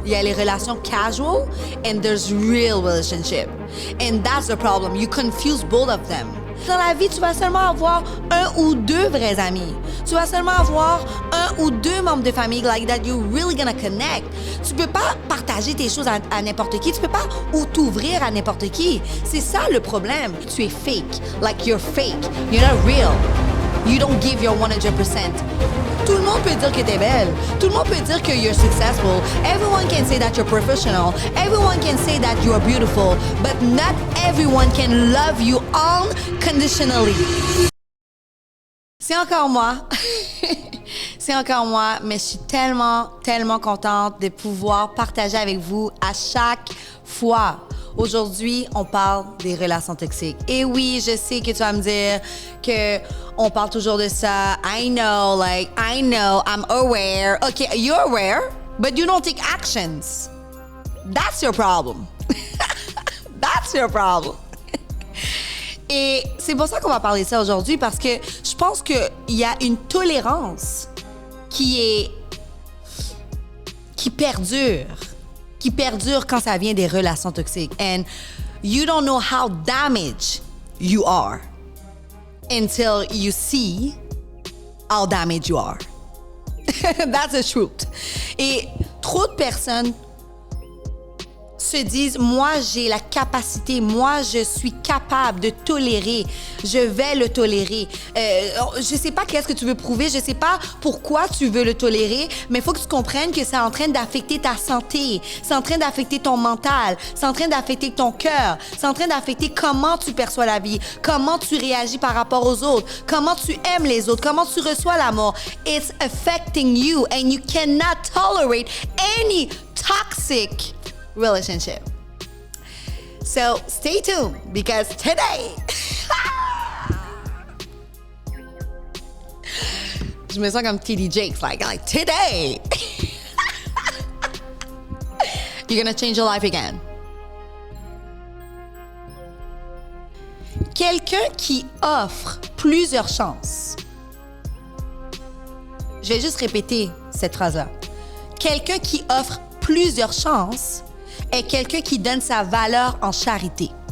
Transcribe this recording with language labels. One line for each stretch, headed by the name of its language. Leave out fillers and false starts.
French: Il y a les relations
English: casual and there's real relationship. And that's the problem. You confuse both of them.
French: Dans la vie, tu vas seulement avoir un ou deux vrais amis. Tu vas seulement avoir un ou deux membres de famille
English: like that you're really gonna connect.
French: Tu peux pas partager tes choses à n'importe qui. Tu peux pas ou t'ouvrir à n'importe qui. C'est ça le problème. Tu es fake.
English: Like you're fake. You're not real. You don't give your 100%.
French: Tout le monde peut dire que t'es belle. Tout le monde peut dire que
English: you're successful. Everyone can say that you're professional. Everyone can say that you are beautiful. But not everyone can love you unconditionally.
French: C'est encore moi. C'est encore moi, mais je suis tellement, tellement contente de pouvoir partager avec vous à chaque fois. Aujourd'hui, on parle des relations toxiques. Et oui, je sais que tu vas me dire que on parle toujours de ça.
English: I know, I'm aware. Okay, you're aware, but you don't take actions. That's your problem. That's your problem.
French: Et c'est pour ça qu'on va parler de ça aujourd'hui, parce que je pense qu'il y a une tolérance qui perdure quand ça vient des relations toxiques.
English: And you don't know how damaged you are until you see how damaged you are. That's the truth.
French: Et trop de personnes se disent, moi, j'ai la capacité, moi, je suis capable de tolérer, je vais le tolérer. Je sais pas qu'est-ce que tu veux prouver, je sais pas pourquoi tu veux le tolérer, mais il faut que tu comprennes que c'est en train d'affecter ta santé, c'est en train d'affecter ton mental, c'est en train d'affecter ton cœur, c'est en train d'affecter comment tu perçois la vie, comment tu réagis par rapport aux autres, comment tu aimes les autres, comment tu reçois l'amour.
English: It's affecting you and you cannot tolerate any toxic relationship. So stay tuned because today,
French: je me sens comme TD Jakes,
English: like today, you're gonna change your life again.
French: Quelqu'un qui offre plusieurs chances. Je vais juste répéter cette phrase-là. Quelqu'un qui offre plusieurs chances est quelqu'un qui donne sa valeur en charité.